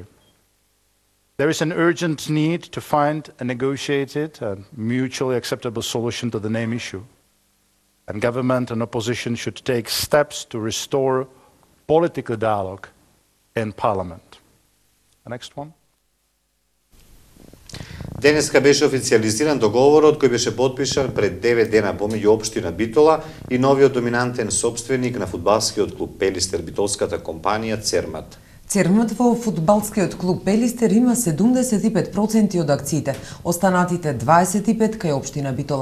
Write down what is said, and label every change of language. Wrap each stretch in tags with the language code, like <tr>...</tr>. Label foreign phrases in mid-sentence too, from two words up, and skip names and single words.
<en>There is an urgent need to find a negotiated and mutually acceptable solution to the name issue. And government and opposition should take steps to restore political dialogue in parliament. The next one.</en> <mk>Денеска беше официализиран договорот кој беше подпишан пред 9 дена помеѓу општина Битола и новиот доминантен сопственик на фудбалскиот клуб Пелистер, битолската компанија Цермат. Цермат во фудбалскиот клуб Пелистер има 75% од акциите, останатите 25% кај општина Битола.</mk>